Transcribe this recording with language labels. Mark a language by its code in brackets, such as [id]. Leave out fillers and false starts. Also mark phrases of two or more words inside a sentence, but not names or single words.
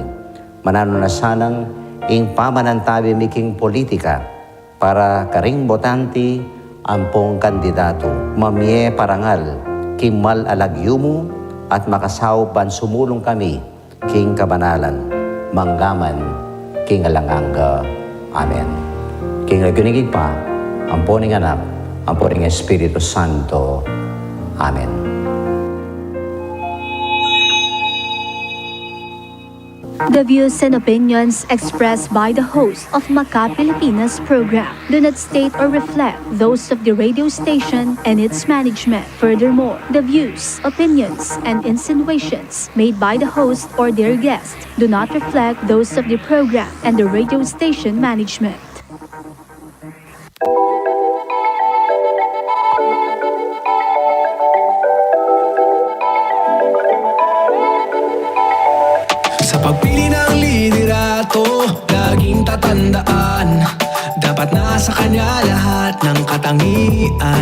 [pam] Manano na sanang ing pamanantabi mi king politika, para karing botanti, ampong kandidato, mamye parangal, kimal alagyumo, at makasaw ban sumulong kami, king kabanalan, manggaman, king alanganga. Amen. King nagkunigig pa, amponing anak, amponing Espiritu Santo. Amen. [en] The views and opinions expressed by the host of Maka Pilipinas program do not state or reflect those of the radio station and its management. Furthermore, the views, opinions, and insinuations made by the host or their guest do not reflect those of the program and the radio station management. [tl] Sa pagpili ng liderato, laging tatandaan, dapat nasa kanya lahat ng katangian.